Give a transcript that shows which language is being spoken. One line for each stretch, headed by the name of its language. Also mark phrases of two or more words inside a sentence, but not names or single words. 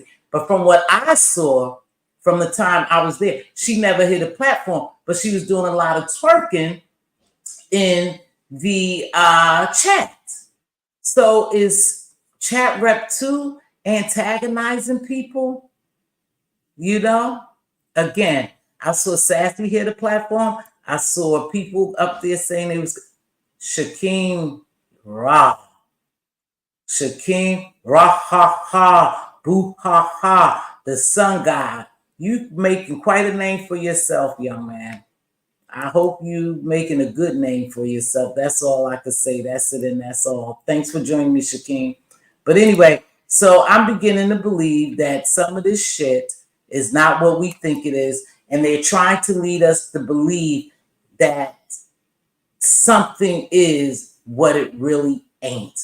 English: But from what I saw from the time I was there, she never hit a platform, but she was doing a lot of twerking in the chat. So is Chat Rep 2 antagonizing people? Again, I saw Sassy hit a platform. I saw people up there saying it was Shakeem Ra, ha ha, boo ha ha, the sun god. You making quite a name for yourself, young man. I hope you making a good name for yourself. That's all I could say. That's it, and that's all. Thanks for joining me, Shakeem. But anyway, so I'm beginning to believe that some of this shit is not what we think it is, and they're trying to lead us to believe that something is what it really ain't.